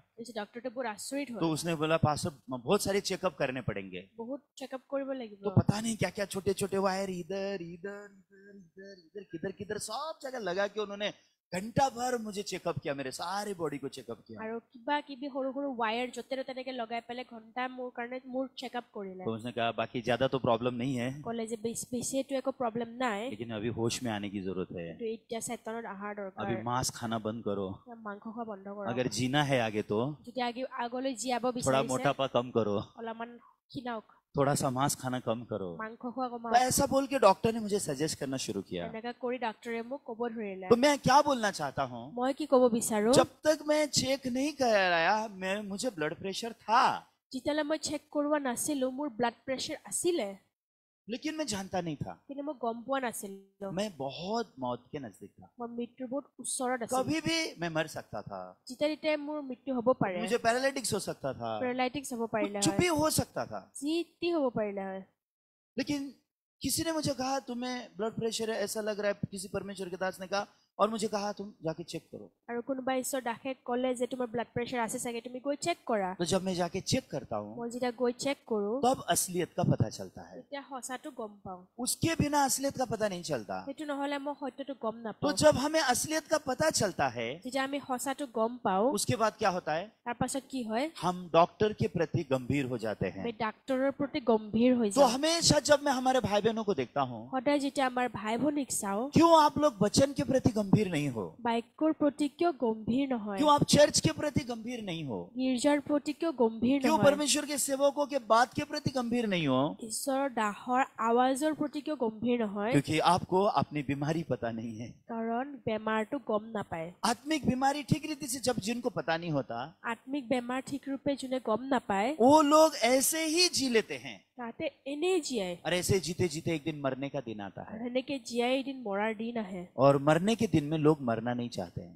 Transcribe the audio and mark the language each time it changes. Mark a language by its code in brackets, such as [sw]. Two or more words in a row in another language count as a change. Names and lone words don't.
[as] তাৰপিছত ডক্টৰটো বহুত আচৰিত [hi] तो [as] হ'ল [hi] उसने बोला पास्टर बहुत सारे चेकअप करने पड़ेंगे। [as] বহুত চেকআপ কৰিব লাগিব [hi] तो पता नहीं क्या क्या छोटे छोटे वायर इधर इधर इधर इधर इधर किधर किधर सब जगह लगा के उन्होंने घंटा भर मुझे चेकअप किया, मेरे सारे बॉडी को चेकअप किया। [as] আৰু কিবা কিবি সৰু সৰু ৱায়াৰ য'তে ত'তে তেনেকে লগাই পেলাই ঘণ্টা মোৰ কাৰণে মোৰ চেকআপ কৰিলে [hi] तो उसने कहा बाकी ज्यादा तो प्रॉब्लम नहीं है, [as] ক'লে যে বেছি এইটো একো প্ৰব্লেম নাই [hi] लेकिन अभी होश में आने की जरूरत है। [as] কিন্তু এতিয়া চেতনত অহাৰ দৰকাৰ [hi] अभी मांस खाना बंद करो, [as] মাংস খোৱা বন্ধ কৰক [hi] अगर जीना है आगे तो [as] যদি আগলৈ জীয়াব [hi] थोड़ा [as] বিচাৰিছে [hi] मोटापा कम करो, [as] অলপমান ক্ষীণাওক [hi] थोड़ा सा मांस खाना कम करो। [as] মাংস খোৱা [hi] तो [as] কমাওক [hi] ऐसा बोल के डॉक्टर ने मुझे सजेस्ट करना शुरू किया। [as] এনেকা কৰি ডাক্তৰে মোক ক'ব ধৰিলে [hi] तो मैं क्या बोलना चाहता हूँ, [as] মই কি ক'ব বিচাৰো [hi] जब तक मैं चेक नहीं कराया मुझे [en] blood pressure [hi] था, [as] যেতিয়ালৈ মই চেক কৰোৱা নাছিলো মোৰ [en] blood pressure [as] আছিলে [hi] लेकिन मैं जानता नहीं था। [as] কিন্তু মই গম পোৱা নাছিলো [hi] मैं बहुत मौत के नजदीक था, [as] মই মৃত্যুৰ বহুত ওচৰত আছিলো [hi] कभी भी मैं मर सकता था, [as] যেতিয়া তেতিয়াই মোৰ মৃত্যু হ'ব পাৰে [hi] मुझे पैरालिटिक्स हो सकता था, [as] পেৰালাইটিক্স হ'ব পাৰিলে [hi] कुछ [as] হয় [hi] भी हो सकता था। [as] যি টি হ'ব পাৰিলে হয় [hi] लेकिन किसी ने मुझे कहा तुम्हें [en] blood pressure [hi] है ऐसा लग रहा है, किसी परमेश्वर के दास ने कहा, और मुझे कहा तुम जाके चेक करो। [as] আৰু কোনোবা ঈশ্বৰ দাসে ক'লে যে তোমাৰ [en] blood pressure [as] আছে চাগে তুমি গৈ চেক কৰা [hi] तो जब मैं जाके चेक करता हूँ [as] মই যেতিয়া গৈ চেক কৰো [hi] तब असलियत का पता चलता है, [as] তেতিয়া সঁচাটো গম পাওঁ [hi] उसके बिना असलियत का पता नहीं चलता। [as] সেইটো নহলে মই সত্যটো গম [hi] तो [as] নাপাওঁ [hi] जब हमें असलियत का पता चलता है [as] যেতিয়া আমি সঁচাটো গম পাওঁ [hi] उसके बाद क्या होता है, [as] তাৰ পাছত কি হয় [hi] हम डॉक्टर के प्रति गंभीर हो जाते हैं। [as] আমি ডাক্তৰৰ প্ৰতি গম্ভীৰ হৈ [hi] तो [as] যাওঁ [hi] हमेशा जब मैं हमारे भाई बहनों को देखता हूँ, [as] সদায় যেতিয়া আমাৰ ভাই ভনীক চাওঁ [hi] क्यों आप लोग वचन के प्रति गंभीर नहीं हो, [as] বাক্যৰ প্ৰতি কিয় গম্ভীৰ নহয় [hi] क्यों आप चर्च के प्रति गंभीर नहीं हो, [as] গীৰ্জাৰ প্ৰতি কিয় গম্ভীৰ [hi] क्यों [as] নহয় [hi] परमेश्वर के सेवकों के बात के प्रति गंभीर नहीं हो, [as] ঈশ্বৰৰ দাহৰ আৱাজৰ প্ৰতি কিয় গম্ভীৰ নহয় [hi] क्योंकि आपको अपनी बीमारी पता नहीं है। [as] কাৰণ বেমাৰটো গম নাপায় [hi] आत्मिक बीमारी ठीक रीति से जब जिनको पता नहीं होता, [as] আত্মিক বেমাৰ ঠিক ৰূপে যোনে গম নাপায় [hi] वो लोग ऐसे ही जी लेते हैं, [as] তাতে এনেই জীয়াই [hi] और ऐसे जीते जीते एक दिन मरने का दिन आता [as] আৰু [hi] है, [as] সেনেকে জীয়াই এদিন মৰাৰ দিন আহে [hi] और मरने के दिन में लोग मरना नहीं चाहते हैं,